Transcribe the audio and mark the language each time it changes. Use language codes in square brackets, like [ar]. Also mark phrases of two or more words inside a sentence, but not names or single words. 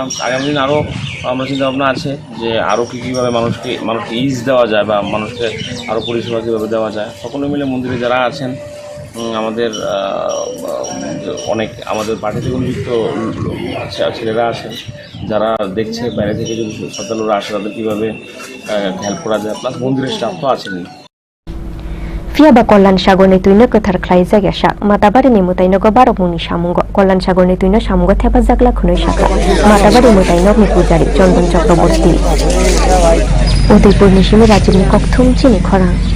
[bn] আগামী দিন আরও আমরা চিন্তাভাবনা আছে যে আরও কীভাবে মানুষকে ইজ দেওয়া যায় বা মানুষকে আরও পরিষেবা কীভাবে দেওয়া যায়। সকলে মিলে মন্দিরে যারা আছেন, আমাদের অনেক আমাদের পার্টি থেকে নিযুক্ত ছেলেরা আছেন, যারা দেখছে বাইরে থেকে যদি শ্রদ্ধালুরা আসে তাদের কীভাবে হেল্প করা যায়, প্লাস মন্দিরের স্টাফ তো আছেনই। [trp] Fiaba Kollan Shagoni Tuino Kotar Klaiza Yashak, Matabari Mutaino Barok Muni Shamungo, Kollan Shagoni Tuino Shamungo Tepazakla Kuno Shaka, Matabari Mutaino Mikujari, Jondan Chakraborty. Udaipur Nishimi Rajini Koktum Chini Khorang.